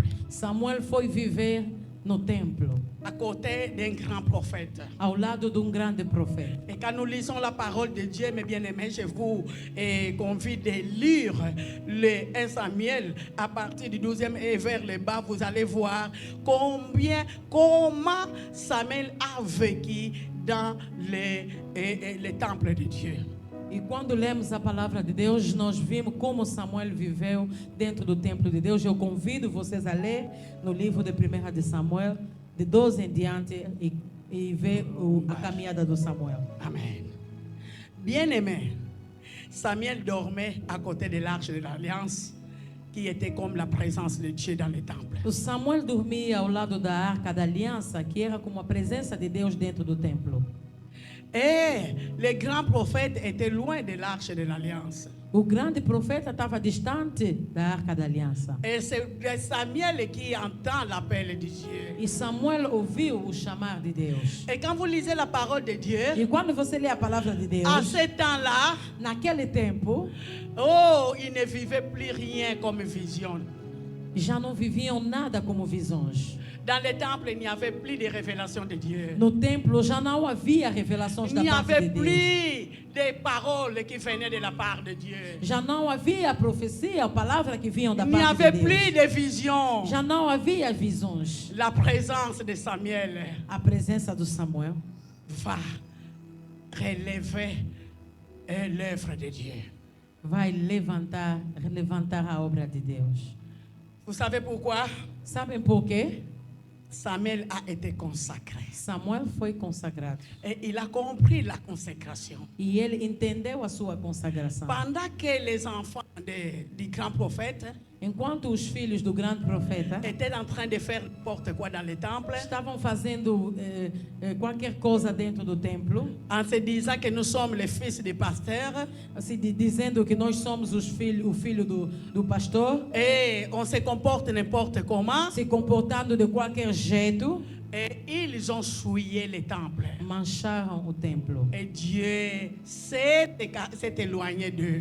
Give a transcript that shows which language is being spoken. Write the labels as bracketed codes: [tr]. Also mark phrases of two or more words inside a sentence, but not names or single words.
[pt] Samuel foi viver no templo, [fr] à côté d'un grand prophète. [pt] ao lado de grande profeta. [fr] Et quand nous lisons la parole de Dieu, mes bien-aimés, je vous convie de lire le 1 Samuel à partir du 12e et vers le bas. Vous allez voir comment Samuel a vécu dans le temple de Dieu. [pt] E quando lemos a palavra de Deus, nós vimos como Samuel viveu dentro do templo de Deus. Eu convido vocês a ler no livro de 1 de Samuel, de 12 em diante, e ver a caminhada do Samuel. Amen. [fr] Bien-aimé, Samuel dormait à côté de l'arche de l'Alliance, qui était comme la présence de Dieu dans le temple. [pt] O Samuel dormia ao lado da Arca da Aliança, que era como a presença de Deus dentro do templo. [fr] Et le grand prophète était loin de l'arche de l'Alliance. [pt] O grande profeta estava distante da Arca da Aliança. [fr] Et c'est Samuel qui entend l'appel de Dieu. [pt] E Samuel ouviu o chamar de Deus. [fr] Et quand vous lisez la parole de Dieu, [pt] E quando você lê a palavra de Deus, [fr] à ce temps-là, [pt] naquele tempo, [fr] oh, il ne vivait plus rien comme vision. [pt] já não viviam nada como visões. [fr] Dans le temple, il n'y avait plus de révélation de Dieu. [pt] No templo já não havia revelações [fr] Il [pt] da [fr] n'y [pt] parte [fr] avait [pt] de Deus. [fr] plus de paroles qui venaient de la part de Dieu. [pt] Já não havia profecia, a palavra que vinham da [fr] Il n'y [pt] parte [fr] avait [pt] de [fr] plus [pt] Deus. [fr] de vision. [pt] Já não havia visões. [fr] La présence de Samuel [pt] A presença do Samuel [fr] va relever l'œuvre de Dieu. [pt] vai levantar a obra de Deus. [fr] Vous savez pourquoi? [pt] Sabem por quê? [fr] Samuel a été consacré. [pt] Samuel foi consagrado. [fr] Et il a compris la consécration. [pt] E ele entendeu a sua consagração. [fr] Pendant que les enfants du grand prophète [pt] Enquanto os filhos do grande profeta [fr] étaient en train de faire n'importe quoi dans le temple, [pt] estavam fazendo qualquer coisa dentro do templo, [fr] en se disant que nous sommes les fils des pasteurs, [pt] assim, dizendo que nós somos o filho do pastor, [fr] et on se comporte n'importe comment, [pt] se comportando de qualquer jeito, [fr] et ils ont souillé le temple. [pt] mancharam o templo. [fr] Et Dieu s'est éloigné d'eux.